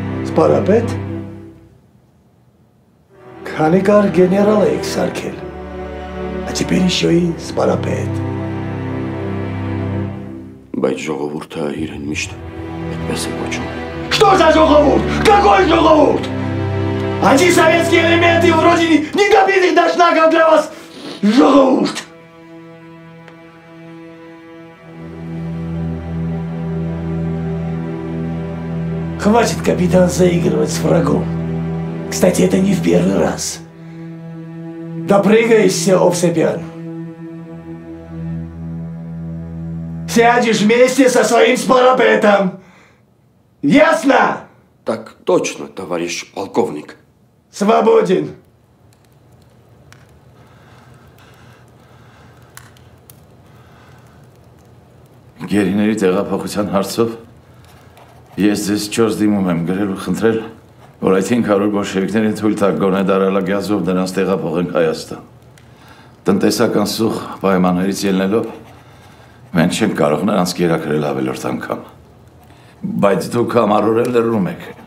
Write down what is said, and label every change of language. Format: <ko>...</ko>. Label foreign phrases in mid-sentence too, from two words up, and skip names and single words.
<hy>Սպարապետ։ Քանի կար գեներալ եք սարքել։</hy> <ru>А теперь еще и</ru> <hy>սպարապետ։ Բայց ժողովուրդը իրեն միշտ այդպես է կոչում։</hy> <ru>Что за ժողովուրդ? Какой ժողովուրդ? Антисоветские элементы вроде не добитых до шнагов для вас ժողովուրդ։ Хватит, капитан, заигрывать с врагом. Кстати, это не в первый раз. Допрыгаешься, Овсепян. Сядешь вместе со своим Спарапетом. Ясно? Так точно, товарищ полковник. Свободен.</ru> <hy>Գերիների տեղափոխության հարցով ես ձեզ 4 դիմում եմ գրել ու խնդրել, որ այդ 500 բոլշևիկներին թույլ տաք գոնե դարալագյազով նրանց տեղափոխենք Հայաստան։ Տնտեսական սուղ պայմաններից ելնելով մենք չենք կարող նրանց կերակրել ավելորդ անգամ։ Բայց դուք համառորեն լռում եք։</hy>